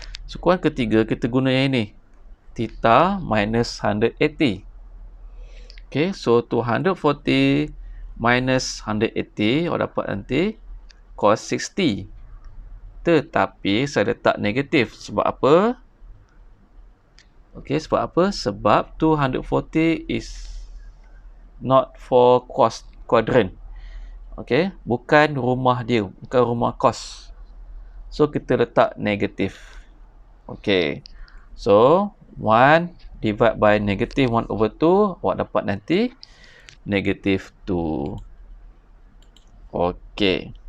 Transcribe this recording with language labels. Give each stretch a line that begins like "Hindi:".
Malay: Sukuan ketiga kita guna yang ini,
English: theta minus 180. Okay, so 240 minus 180,
Malay: awak dapat nanti cos 60. Tetapi saya letak negatif. Sebab apa? Okey, sebab apa? Sebab
English: 240 is not for cos quadrant.
Malay: Okey, bukan rumah dia, bukan rumah cos.
English: So
Malay: kita letak negatif.
English: Okey. So 1 divide by negative 1/2,
Malay: awak dapat nanti
English: negative 2. Okey.